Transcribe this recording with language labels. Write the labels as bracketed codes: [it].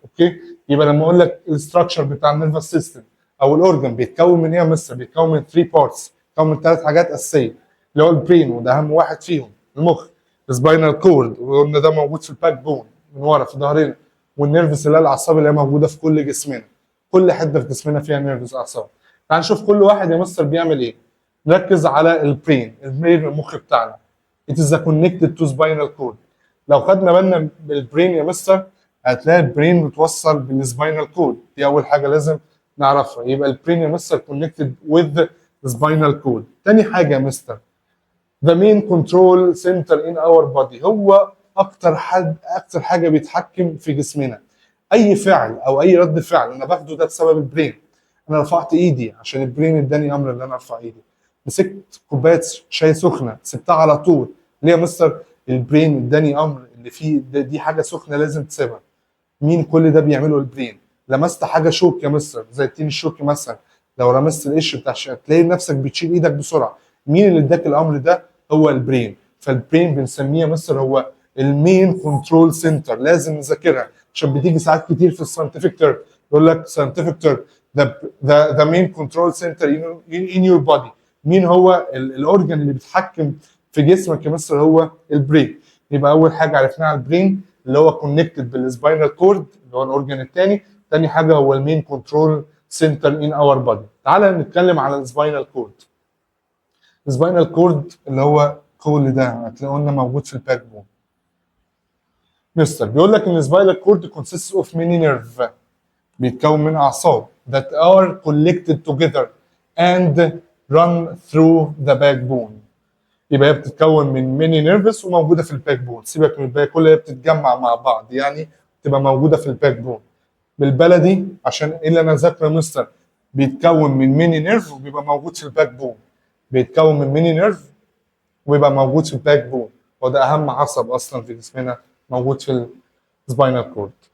[ar] اوكي، يبقى لما اقول لك الاستراكشر بتاع النيرفس سيستم او الاورجن بيتكون من ايه يا مستر؟ بيتكون من 3 بارتس، بيتكون من ثلاث حاجات اساسيه اللي هو البرين وده اهم واحد فيهم، المخ، السباينال كورد وقلنا ده موجود في الباك بون من ورا في ظهرنا، والنيرفز اللي هي الاعصاب اللي هي موجوده في كل جسمنا. كل حته في جسمنا فيها نيرفز اعصاب. تعال نشوف كل واحد يا مستر بيعمل ايه. نركز على البرين، البرين المخ بتاعنا. [en] It is connected to spinal cord. [ar] لو خدنا بالنا بالبرين يا مستر هتلاقي البرين متوصل بالسباينال كود، دي اول حاجه لازم نعرفها. يبقى البرين يا مستر connected with the spinal cord. تاني حاجه يا مستر the main control center in our body، هو اكتر حاجه بيتحكم في جسمنا. اي فعل او اي رد فعل انا باخده ده بسبب البرين. انا رفعت ايدي عشان البرين اداني امر ان انا ارفع ايدي. مسكت كوبايه شاي سخنه سبتها على طول، ليه يا مستر؟ البرين اداني امر اللي فيه دي حاجه سخنه لازم تسيبها. مين كل ده بيعمله؟ البرين. لمست حاجه شوك يا مستر زي التين الشوكي مثلا، لو لمست القش بتاع تلاقي نفسك بتشيل ايدك بسرعه. مين اللي اداك الامر ده؟ هو البرين. فالبرين بنسميه يا مستر هو المين كنترول سنتر، لازم نذاكرها عشان بتيجي ساعات كتير في الساينتفك تيرم. [en] يقول لك scientific term the main control center in your body. [ar] مين هو الاورجن اللي بيتحكم في جسمك يا مستر؟ هو البرين. يبقى اول حاجه عرفناها على البرين اللي هو كونكتد بالسباينال كورد اللي هو الاورجن الثاني. ثاني حاجه هو المين كنترول سنتر ان اور بودي. تعالى نتكلم على السباينال كورد. السباينال كورد اللي هو كل ده هتلاقيه قلنا موجود في الباك بون. مستر بيقول لك ان السباينال كورد consists of many nerve، بيتكون من اعصاب that are collected together and run through the backbone. يبقى هي بتتكون من ميني نيرفس وموجوده في الباك بون. سيبك من الباقي كلها بتتجمع مع بعض يعني تبقى موجوده في الباك بون. بالبلدي عشان ايه اللي انا ذاكره مستر؟ بيتكون من ميني نيرف وبيبقى موجود في الباك بون. بيتكون من ميني نيرف ويبقى موجود في الباك بون، وده اهم عصب اصلا في جسمنا موجود في السباينال كورد.